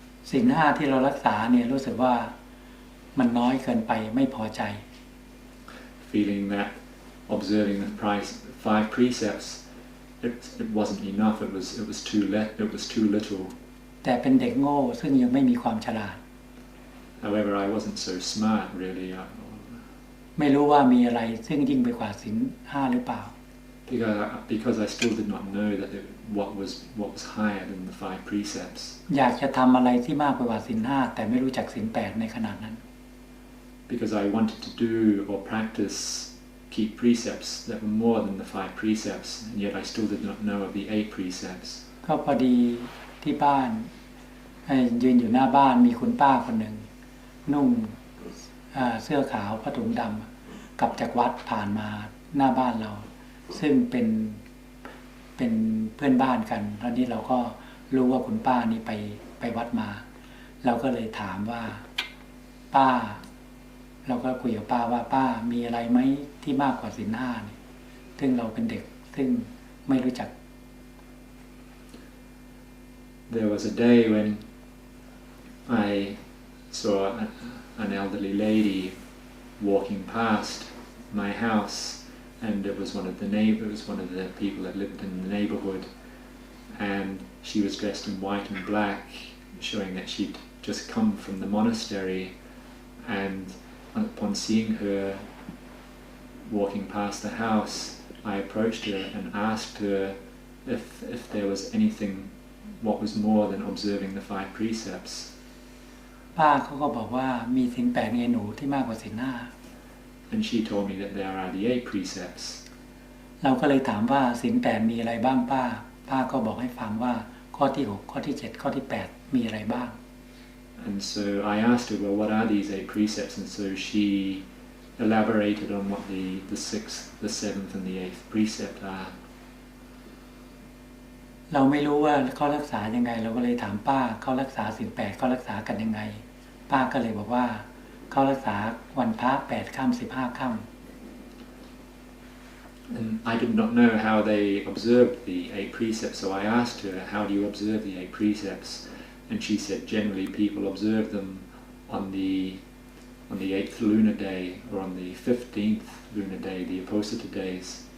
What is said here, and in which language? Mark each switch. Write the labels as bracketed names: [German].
[Thai] ศีล 5ที่เรารักษาเนี่ยรู้สึกว่ามันน้อยเกินไปไม่พอใจ [English] feeling that observing the 5 precepts, it wasn't enough. It was too little. [Thai] แต่เป็นเด็กโง่ซึ่งยังไม่มีความฉลาด [English] However, I wasn't so smart really. [Thai] ไม่รู้ว่ามีอะไรซึ่งยิ่งไปกว่าศีล 5หรือเปล่า [English] Because I still did not know that what was higher than the 5 precepts. [Thai] อยากจะทำอะไรที่มากไปกว่าศีล 5แต่ไม่รู้จักศีล 8ในขณะนั้น [English] Because I wanted to do or practice keep precepts that were more than the 5 precepts, and yet I still did not know of the 8 precepts. [Thai] ก็พอดีที่บ้านยืนอยู่หน้าบ้านมีคุณป้าคนหนึ่งนุ่งเสื้อขาวผ้าถุงดำกลับจากวัดผ่านมาหน้าบ้านเราซึ่งเป็นเพื่อนบ้านกันตอนนี้เราก็รู้ว่าคุณป้านี่ไปวัดมาเราก็เลยถามว่าป้าเราก็คุยกับป้าว่าป้ามีอะไรไหมที่มากกว่าศีล 5เนี่ยซึ่งเราเป็นเด็กซึ่งไม่รู้จัก [English] There was a day when I saw an elderly lady walking past my house, and it was one of the people that lived in the neighborhood, and she was dressed in white and black, showing that she'd just come from the monastery. And upon seeing her walking past the house, I approached her and asked her if there was anything what was more than observing the 5 precepts. [Thai] ป้าเขาก็บอกว่ามีศีล 8ไงหนูที่มากกว่าศีล 5 [English] And she told me that there are the 8 precepts. [Thai] เราก็เลยถามว่าศีล 8มีอะไรบ้างป้าก็บอกให้ฟังว่าข้อที่ 6 ข้อที่ 7 ข้อที่ 8มีอะไรบ้าง [English] And so I asked her, well, what are these 8 precepts? And so she elaborated on what the 6th, the 7th and the 8th precept are. [Thai] เราไม่รู้ว่าเขารักษายังไงเราก็เลยถามป้าเขารักษาศีล 8เขารักษากันยังไงป้าก็เลยบอกว่าเขารักษาวันพระ8 ค่ำ 15 ค่ำ [English] And I did not know how they observed the 8 precepts, so I asked her, how do you observe the 8 precepts? And she said generally people observe them on the 8th lunar day or on the 15th lunar day, the Apostata days.